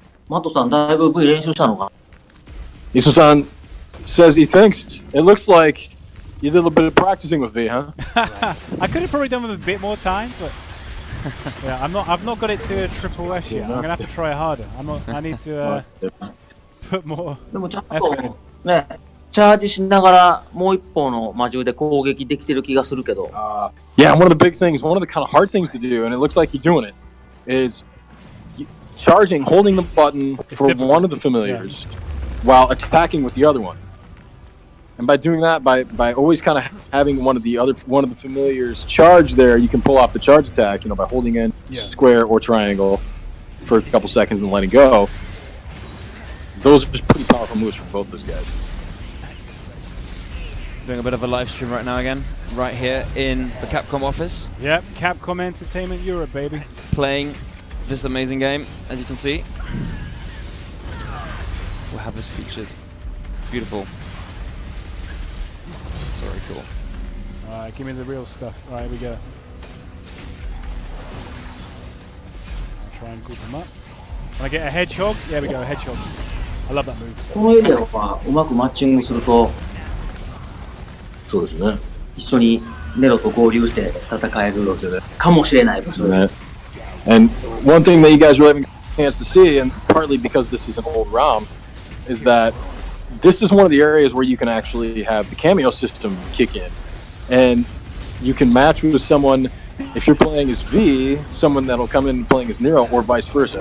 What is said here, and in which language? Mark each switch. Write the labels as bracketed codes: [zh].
[ja] Mato-san, だいぶ V 練習したのか? [en] Iso-san says he thinks it looks like you did a little bit of practicing with V, huh? I could have probably done with a bit more time, but I've not got it to a triple S yet. I'm gonna have to try harder. I need to put more [ja] でもちゃんと [en] effort in. [ja] ね、チャージしながらもう一方の魔獣で攻撃できてる気がするけど。 [en] Yeah, one of the big things, one of the kind of hard things to do, and it looks like you're doing it, is charging, holding the button for difficult. one of the familiars while attacking with the other one. And by doing that, by always kind of having one of the familiars charge there, you can pull off the charge attack, by holding in square or triangle for a couple seconds and letting go. Those are just pretty powerful moves from both those guys. Doing a bit of a live stream right now again, right here in the Capcom office. Yep, Capcom Entertainment Europe, baby. Playing this amazing game, as you can see. We'll have this featured. Beautiful. Very cool. Alright, give me the real stuff. Alright, here we go. I'll try and group them up. Can I get a hedgehog? There we go, a hedgehog. I love that move. [ja] このエリアはうまくマッチングすると、そうですね。一緒にネロと合流して戦えるかもしれない場所です。 [en] And one thing that you guys really haven't had a chance to see, and partly because this is an old ROM, is that this is one of the areas where you can actually have the cameo system kick in. And you can match with someone, if you're playing as V, someone that'll come in playing as Nero, or vice versa.